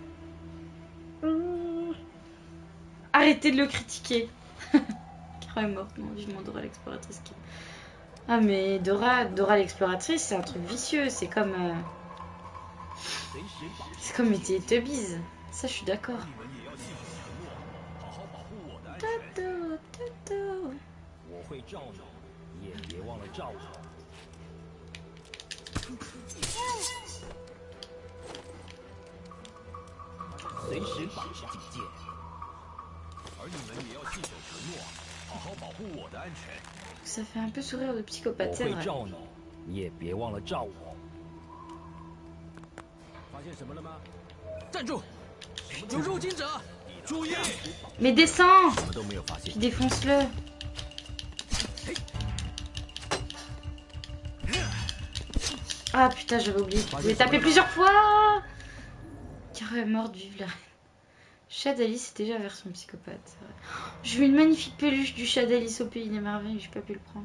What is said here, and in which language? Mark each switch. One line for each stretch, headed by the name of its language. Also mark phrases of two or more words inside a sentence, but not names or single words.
French: Arrêtez de le critiquer. Kira est morte, non, vivement Dora l'exploratrice qui... Ah mais Dora l'exploratrice, c'est un truc vicieux, c'est comme... C'est comme les Teletubbies. Ça, je suis d'accord. Toto, Toto.
Chinese: 我会照你，你也别忘了照我。随时保持警戒，而你们也要信守承诺，好好保护我的安全。
French: Ça fait un peu sourire de psychopathe,
Chinese: 我
French: c'est
Chinese: 会
French: vrai.
Chinese: 照你，你也别忘了照我。发现什么了吗？站住！
French: Putain. Mais descends! Puis défonce-le. Ah putain, j'avais oublié. Je vais taper plusieurs fois. Caro est morte, vive la reine. Chat d'Alice, c'est déjà version psychopathe. J'ai vu une magnifique peluche du chat d'Alice au pays des merveilles, j'ai pas pu le prendre.